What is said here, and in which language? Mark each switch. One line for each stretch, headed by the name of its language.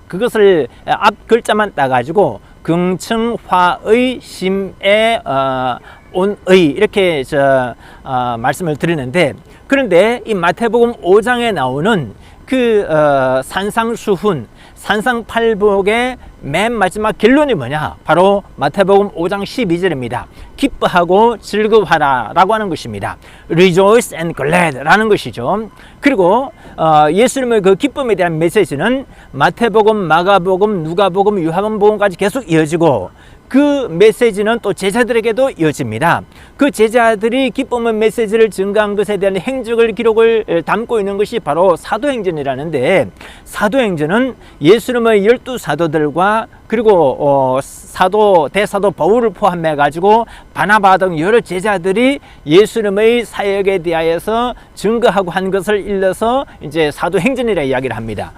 Korean: 그것을 앞 글자만 따가지고 긍청화의 심의 온의 이렇게 말씀을 드리는데, 그런데 이 마태복음 5장에 나오는 그 산상수훈, 산상팔복의 맨 마지막 결론이 뭐냐? 바로 마태복음 5장 12절입니다. 기뻐하고 즐거워하라 라고 하는 것입니다.
English: Rejoice and glad
Korean: 라는 것이죠. 그리고 예수님의 그 기쁨에 대한 메시지는 마태복음, 마가복음, 누가복음, 요한복음까지 계속 이어지고, 그 메시지는 또 제자들에게도 이어집니다. 그 제자들이 기쁨의 메시지를 증거한 것에 대한 행적을 기록을 담고 있는 것이 바로 사도행전이라는데, 사도행전은 예수님의 12사도들과 그리고 대사도 바울을 포함해 가지고 바나바 등 여러 제자들이 예수님의 사역에 대하여서 증거하고 한 것을 일러서 이제 사도행전이라 이야기를 합니다.